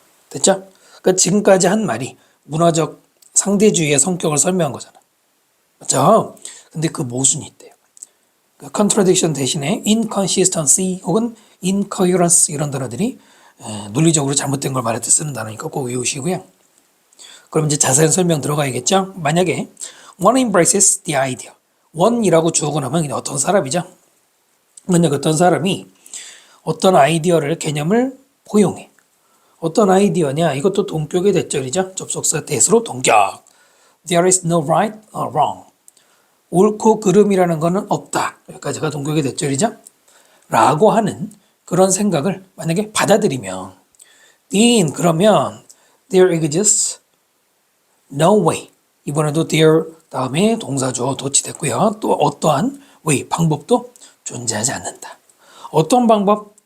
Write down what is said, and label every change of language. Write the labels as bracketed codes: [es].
[ko] 됐죠? 그러니까 지금까지 한 말이 문화적 상대주의의 성격을 설명한 거잖아. 맞죠? 근데 그 모순이 있대요. 그 contradiction 대신에 inconsistency 혹은 incoherence 이런 단어들이 논리적으로 잘못된 걸 말할 때 쓰는 단어니까 꼭 외우시고요. 그럼 이제 자세한 설명 들어가야겠죠? 만약에 [en] one embraces the idea. [ko] one이라고 주어가 나면 어떤 사람이죠? 만약 어떤 사람이 어떤 아이디어를 개념을 포용해. 어떤 아이디어냐? 이것도 동격의 대절이죠. 접속사 대수로 동격. [en] There is no right or wrong. [ko] 옳고 그름이라는 것은 없다. 여기까지가 동격의 대절이죠. 라고 하는 그런 생각을 만약에 받아들이면 then 그러면 [en] there exists no way. [ko] 이번에도 there 다음에 동사주어 도치됐고요. 또 어떠한 way 방법도 존재하지 않는다. 어떤 방법?